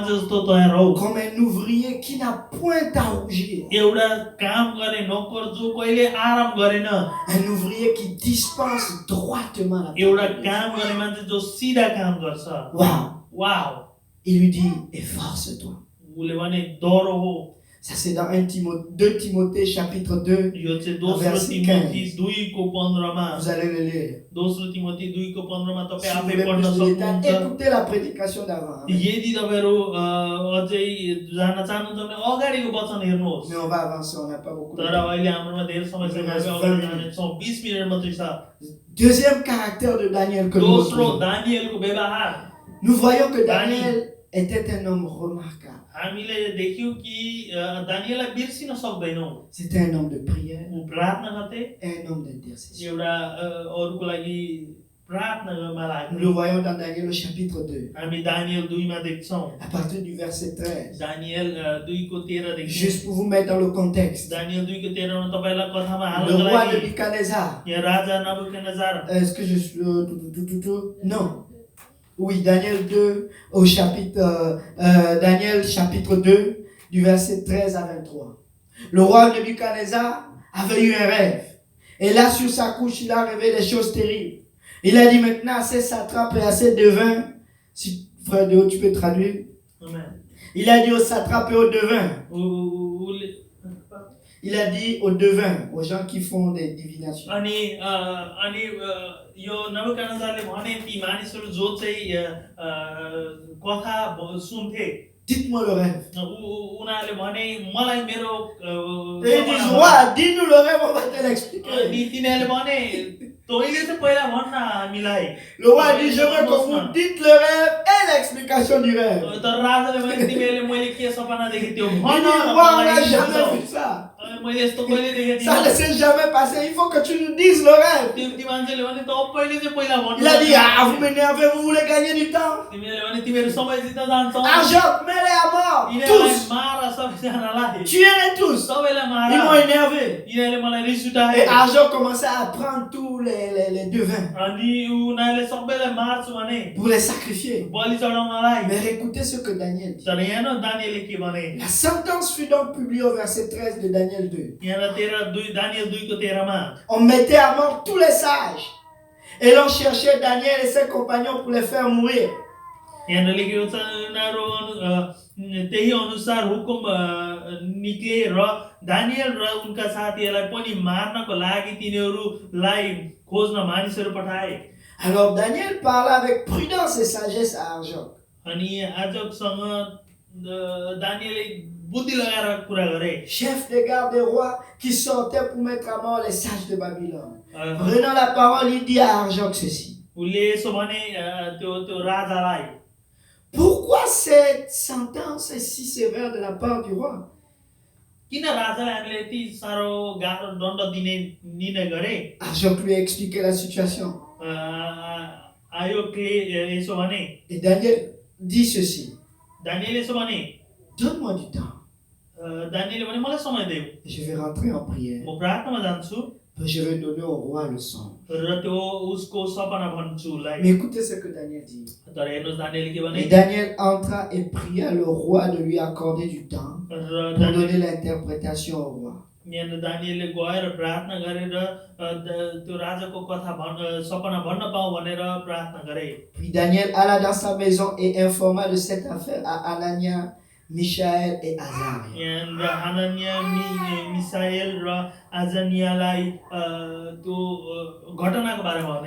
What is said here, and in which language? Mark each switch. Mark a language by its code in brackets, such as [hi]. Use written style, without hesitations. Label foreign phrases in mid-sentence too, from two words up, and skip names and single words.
[fr] comme un ouvrier qui n'a n'a point à rougir. [ne] एउटा काम गर्ने नोकर जो कहिले आराम गरेन, [fr] Un ouvrier qui dispense droitement la [ne] एउटा [fr] parole. [ne] काम गर्ने मान्छे जो सिधा काम गर्छ. [fr] Waouh. [ne] वाउ, [fr] Il lui dit, efforce-toi. [ne] उसले भने डरो हो. [fr] Ça c'est dans 2 Timothée chapitre 2. [ne] यो चाहिँ दोस्रो [fr] verset [ne] तिमोथी 2:15 मा, [fr] Vous allez le lire. [ne] दोस्रो तिमोथी 2:15 मा [fr] Si [ne] तपाई [fr] vous [ne] आफै [fr] voulez [ne] पढ्न [fr] plus de détails, [ne] सक्नुहुन्छ. [fr] écoutez la prédication d'avant. [ne] यदि तपाईहरु अझै जान्न चाहनुहुन्छ भने अगाडिको वचन हेर्नुहोस्. [fr] Mais on va avancer, on n'a pas beaucoup de [ne] तर [fr] temps. [ne] अहिले हाम्रोमा धेरै समय छैन, हामी अगाडि जानेछौँ. 20 मिनेट मात्रै छ. [fr] Deuxième caractère de Daniel que nous [ne] दोस्रो [fr] retrouvons. [ne] दानिएलको व्यवहार [fr] Nous voyons que Daniel était un homme remarquable. [ne] हामीले देख्यौं कि दानिएललाई बिर्सिन सक्दैनौं. [fr] C'était un homme de prière [ne] ऊ प्रार्थना गर्थे, [fr] et un homme d'intercession. [ne] एउटा अरूको लागि प्रार्थनामा लाग्ने. [fr] Nous le voyons dans Daniel au chapitre 2, [ne] हामी दानिएल 2 मा देख्छौं. [fr] à partir du verset 13. [ne] दानिएल 2:13 देखि. [fr] Juste pour vous mettre dans le contexte. [ne] दानिएल 2:13 मा तपाईलाई कथामा [fr] Le [ne] हाल्नको [fr] roi [ne] लागि [fr] Nebuchadnezzar. [ne] यहाँ राजा नबुकदनेस्जर. [fr] Est-ce que je suis... Non. Oui, Daniel 2, au chapitre, Daniel chapitre 2, du verset 13 à 23. Le roi Nebuchadnezzar avait eu un rêve. Et là, sur sa couche, il a rêvé des choses terribles. Il a dit maintenant à ses satrapes et à ses devins, si frère Déo, tu peux traduire. Amen. Il a dit aux satrapes et aux devins. Il a dit aux devins, aux gens qui font des divinations. [ne] अनि यो नबुकदनेस्जरले भने ती मानिसहरू जो चाहिँ कथा सुन्थे, [fr] Dites-moi le rêve. [ne] उनीहरूले भने मलाई मेरो [fr] Et ils disent, roi, dis-nous le rêve, on va te l'expliquer. [ne] अनि तिनीहरूले भने तैले त पहिला भन्न हामीलाई. [fr] Le roi dit, je veux que vous dites le rêve et l'explication du rêve. [ne] तर राजाले भने तिमीले मैले के सपना देखेँ त्यो [fr] Il [ne] भन. [fr] dit, roi, on n'a jamais vu ça. [ne] मैले यस्तो कहिले देखेँ [fr] Ça ne [ne] थिइनँ. [fr] s'est jamais passé. Il faut que tu nous dises le rêve. [ne] ती मान्छेले भने तपाईले चाहिँ पहिला भन्नु. [fr] Il a dit, ah, vous m'énervez, vous voulez gagner du temps. [ne] तिमीले भने तिमीहरू समय जित्न जान्छौ. [fr] Argent, mets-les à mort. [ne] यिनीहरूलाई [fr] Tous. [ne] मार सबैजनालाई. [fr] Tuez-les tous. [ne] सबैलाई मार. [fr] Ils m'ont énervé. [ne] यिनीहरूले मलाई रिस [fr] Et [ne] उठाए. [fr] Argent commençait à prendre tous les devins [ne] अनि उनीहरूले सबैलाई मार्छु भने [fr] pour les sacrifier. [ne] बलि चढाउनलाई. [fr] Mais écoutez ce que Daniel dit. [ne] तर यहाँ न दानिएलले के भने, [fr] La sentence fut donc publiée au verset 13 de Daniel 2. [ne] यहाँ 13 दानिएल 2:13 मा [fr] On mettait à mort tous les sages. Et l'on cherchait Daniel et ses compagnons pour les faire mourir. [ne] यहाँ लेखेको छ उनीहरू त्यही अनुसार हुकुम निक्ले र दानिएल र उनका साथीहरूलाई पनि मार्नको लागि तिनीहरूलाई खोज्न मानिसहरू पठाए. [fr] Alors Daniel parla avec prudence et sagesse à Arjoc. [ne] अनि आजकसँग दानिएलले बुद्धि लगाएर कुरा गरे. [fr] Chef des gardes des rois qui sortait pour mettre à mort les sages de Babylone. Prenant la parole, il dit à Arjoc ceci. [ne] उसले यसो भने त्यो राजालाई, [fr] Pourquoi cette sentence est si sévère de la part du roi? [ne] किन राजालाई हामीले यति साह्रो गाह्रो दण्ड दिने निर्णय गरे? [fr] Arjoc lui a expliqué la situation. [ne] आयोगले यसो भने, [fr] Et Daniel dit ceci. [ne] दानिएलले यसो भने, [fr] Donne-moi du temps. [ne] दानिएलले भने मलाई समय देऊ, [fr] Je vais rentrer en prière. [ne] म प्रार्थनामा जान्छु [fr] Je vais donner au roi le son. [ne] र त्यो उसको सपना भन्छु उसलाई. [fr] Mais écoutez ce que Daniel dit. [ne] तर हेर्नुहोस् दानिएलले के भने, [fr] Et Daniel entra et pria le roi de lui accorder du temps [ne] र [fr] pour donner l'interprétation au roi. [ne] यहाँ दानिएलले गएर प्रार्थना गरेर त्यो राजाको कथा सपना भन्न पाऊ भनेर प्रार्थना गरे. [fr] Puis Daniel alla dans sa maison et informa de cette affaire à Anania, Michaël et Azaria. [ne] यहाँ हाननिया मिसाएल र आजनियालाई त्यो घटनाको बारेमा भने